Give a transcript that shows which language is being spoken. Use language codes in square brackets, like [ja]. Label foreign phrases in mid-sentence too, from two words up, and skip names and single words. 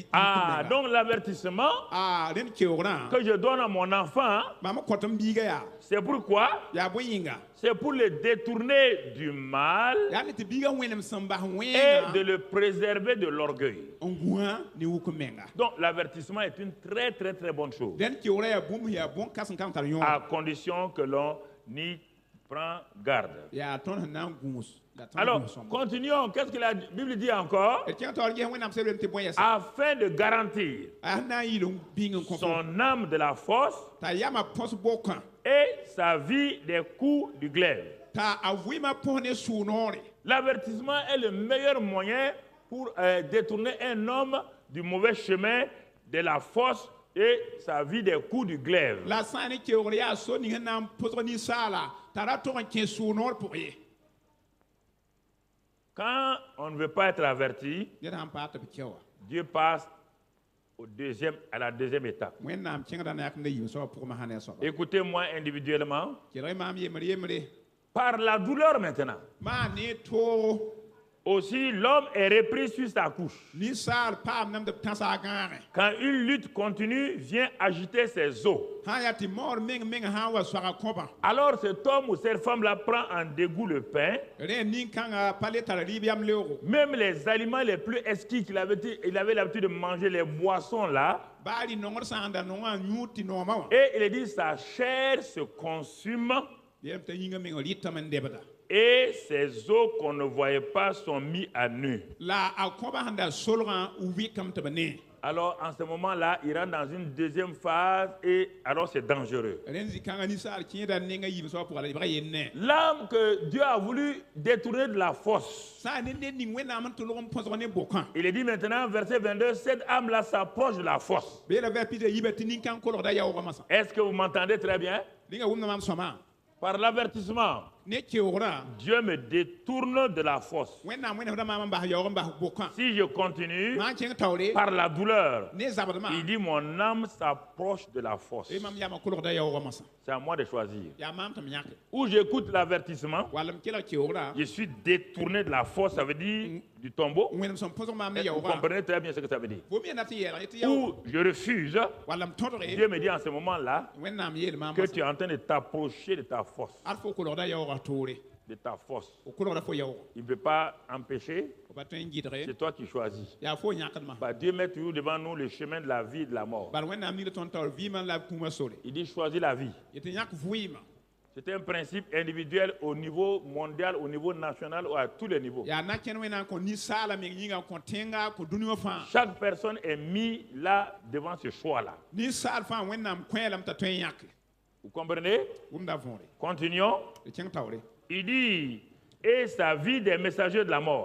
[fr] Ah, donc l'avertissement [mos] rẽnd keoogrã [fr] que je donne à mon enfant, [mos] mam kõt n biiga yaa [fr] c'est pourquoi? [mos] yaa bõe yĩnga [fr] C'est pour le détourner du mal [mos] yaa ne tɩ biiga wẽnem sẽn bas [fr] et de [mos] wẽngã [fr] le préserver de l'orgueil. [mos] n gũa ne wuk menga [fr] Donc l'avertissement est une très très très bonne chose, [mos] dẽnd keoogrã yaa bũmb yaa bõn-kãsem kãng tar yõor [fr] à condition que l'on y prend garde. [mos] yaa tõnd sẽn na n gũus la tõnd [fr] Alors, [mos] gũus sõmba [fr] continuons. Qu'est-ce que la Bible dit encore? [mos] d kẽng taoor ges wẽnnaam sẽn lem tɩ bõe yɛsa [fr] Afin de garantir [mos] a sẽn na n yɩl n bĩng n kõ fo [fr] son âme de la force [mos] t'a yama põs bokã [fr] et sa vie des coups du glaive. [mos] t'a a vɩɩmã põs ne sʋʋ-noore [fr] L'avertissement est le meilleur moyen pour détourner un homme du mauvais chemin, de la force et sa vie des coups du glaive. [mos] la sã ne keoogr yaa so ning sẽn na n pʋsg ninsaala t'a ra tog n kẽ sʋʋ-noor pʋg ye [fr] Quand on ne veut pas être averti, [mos] ned sãn paa tɩ b kɛ wa [fr] Dieu passe à la deuxième étape. [mos] wẽnnaam kẽngda na yak n da yɩm soaba pʋgmã sã ne a soaba [fr] Écoutez-moi individuellement. [mos] kelg maam yembre [fr] Par la douleur maintenant. [mos] maa ne toogo [fr] Aussi, l'homme est repris sur sa couche. [mos] ninsaal paam nam tɩ b tãsa a gãage [fr] Quand une lutte continue vient agiter ses os. [mos] sã n yaa tɩ maoor meng sã n wa soaga kõbã [fr] Alors cet homme ou cette femme-là prend en dégoût le pain, [mos] rẽ nin-kãngã pa le tara rɩɩb yam leoogo [fr] même les aliments les plus exquis il avait l'habitude de manger, les boissons là, [mos] baa rɩ nongr sã n da nongã n yũud tɩ noomã wã [fr] et il dit sa chair se consume [mos] yem t'a yĩnga meng rɩtame n debda [fr] et ses os qu'on ne voyait pas sont mis à nu. [mos] la a kõbã sẽn da solgã wɩkame tɩ b ne [fr] Alors en ce moment-là, il rentre dans une deuxième phase et alors c'est dangereux. [mos] rẽnd zĩ-kãngã ninsaal kẽeda nenga yɩɩm soaba pʋga la yebga yen ne [fr] L'âme que Dieu a voulu détourner de la force. [mos] sã ne ned ning wẽnnaam n tʋlg n põsg ne bokã [fr] Il est dit maintenant, verset 22, cette âme-là s'approche de la force. [mos] beela vɛ pɩda yiba tɩ nin-kãng kolgda yaoogã masã [fr] Est-ce que vous m'entendez très bien? [mos] rẽnga wʋmda mam sõma [fr] Par l'avertissement, [mos] ne keoogrã [fr] Dieu me détourne de la force. [mos] wẽnnaam wẽnefda maam n bas yaoog n bas bokã [fr] Si je continue, [mos] maa n kẽng taoore [fr] par la douleur, [mos] ne zabdmã [fr] il dit mon âme s'approche de la force. [mos] mam yama kolgda yaoogã masã [fr] C'est à moi de choisir. [mos] yaa maam tɩ m yãke [fr] Ou j'écoute l'avertissement, [mos] wall m kelg keoogrã [fr] je suis détourné de la force, ça veut dire du tombeau. [mos] wẽnem sẽn põsg maam ne [fr] Vous [mos] yaoogã [fr] comprenez très bien ce que ça veut dire. [mos] fo me yẽnda tɩ yɛɛlg yetɩ yaoog [fr] Ou je refuse, [mos] wall m tõdge [fr] Dieu me dit en ce moment-là [mos] wẽnnaam yeel maam [fr] que tu es en train de t'approcher de ta force. [mos] ad fo kolgda yaoogã toore [fr] De ta force. [mos] o kolgda fo yaoogo [fr] Il ne peut pas empêcher, [mos] o pa tõe n gɩdge [fr] c'est toi qui choisis. [mos] yaa fo yãkdmã [fr] Bah, Dieu met toujours devant nous le chemin de la vie et de la mort. [mos] bal wẽnnaam ningd tõnd taoor vɩɩmã la kũumã sore [fr] Il dit choisis la vie. [mos] yetɩ yãk vɩɩmã [fr] C'est un principe individuel au niveau mondial, au niveau national, ou à tous les niveaux. [mos] yaa na kẽnd wẽnnaam kõ ninsaala meng yĩnga kõ tẽnga kõ dũni wã fãa [fr] Chaque personne est mise là devant ce choix-là. [mos] ninsaal fãa wẽnnaam kõ-yɛlame t'a tõe n yãke [fr] Vous comprenez? [mos] wʋmda võore [fr] Continuons. [mos] d kẽng taoore [fr] Il dit, et sa vie des messagers de la mort.